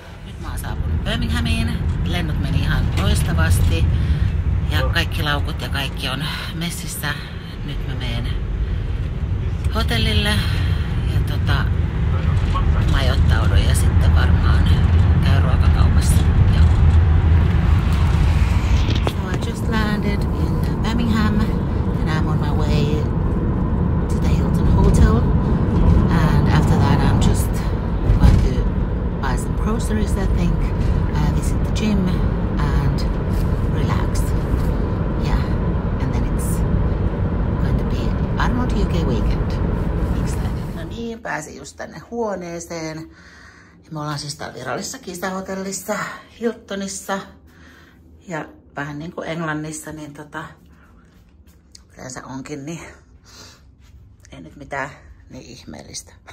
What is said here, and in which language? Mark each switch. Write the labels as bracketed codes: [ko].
[fi] Nyt mä oon saapunut Birminghamiin. Lennot meni ihan loistavasti. Ja kaikki laukut ja kaikki on messissä. Nyt mä menen hotellille ja majoittaudun ja sitten varmaan käy ruokakaupassa. Joo. [en] So I just landed in Birmingham and I'm on my way to the Hilton Hotel, and after that I'm just going to buy some groceries, I think, visit the gym and relax. Yeah, and then it's going to be Arnold UK weekend. [fi] No niin, pääsin just tänne huoneeseen. Ja me ollaan siis täällä virallisessa kisahotellissa Hiltonissa. Ja vähän niin kuin Englannissa, niin yleensä onkin, niin ei nyt mitään niin ihmeellistä.